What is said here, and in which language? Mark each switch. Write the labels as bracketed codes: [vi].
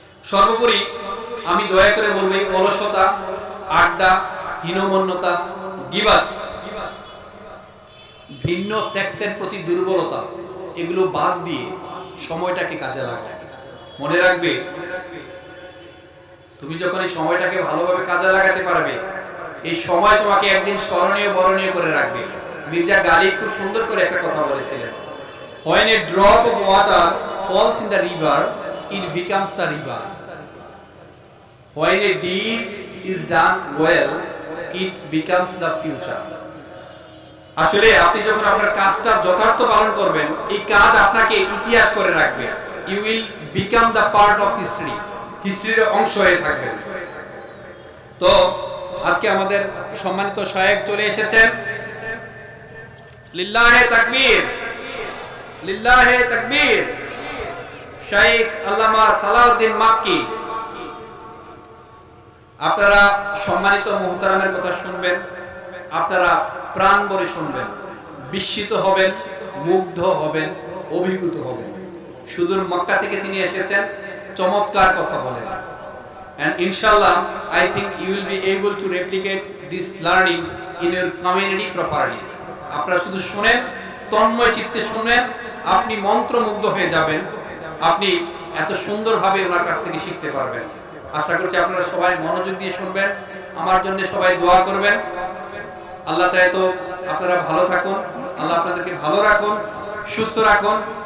[bn] সর্বোপরি আমি দয়া করে বলবো, এই অলসতা, আড্ডা, হীনমন্যতা, গীবাত, ভিন্ন সেক্সের প্রতি দুর্বলতা, এগুলো বাদ দিয়ে সময়টাকে কাজে লাগাও। মনে রাখবে, তুমি যখন এই সময়টাকে ভালোভাবে কাজে লাগাতে পারবে, এই সময় তোমাকে একদিন স্মরণীয় বরণীয় করে রাখবে। মির্জা গালিব খুব সুন্দর করে একটা কথা বলেছিলেন, [en] when a drop of water falls in the river, it becomes the river. When a deed is done well, it becomes the future. [bn] আসলে আপনি যখন আপনার কাজটা যথার্থ পালন করবেন, এই কাজ আপনাকে ইতিহাস করে রাখবে। [en] You will become the part of history. [bn] হিস্ট্রির অংশ হয়ে থাকবেন। তো আজকে আমাদের সম্মানিত শায়েখ চলে এসেছেন। লিল্লাহে তাকবীর, লিল্লাহে তাকবীর। শাইখ আল্লামা সালাউদ্দিন মাক্কি। আপনারা সম্মানিত মুহতারামের কথা শুনবেন, আপনারা প্রাণ ভরে শুনবেন, বিস্মিত হবেন, মুগ্ধ হবেন, অভিভূত হবেন। সুদূর মক্কা থেকে তিনি এসেছেন, চমৎকার কথা বলেন। [en] And inshallah, I think you will be able to replicate this learning in your community properly. [bn] আপনারা শুধু শুনেন, তন্ময় চিত্তে শুনেন, আপনি মন্ত্রমুগ্ধ হয়ে যাবেন, আপনি এত সুন্দরভাবে ওনার কাছ থেকে শিখতে পারবেন। আশা করছি আপনারা সবাই মনোযোগ দিয়ে শুনবেন, আমার জন্য সবাই দোয়া করবেন। আল্লাহ চায় তো আপনারা ভালো থাকুন, আল্লাহ আপনাদেরকে ভালো রাখুন, সুস্থ রাখুন।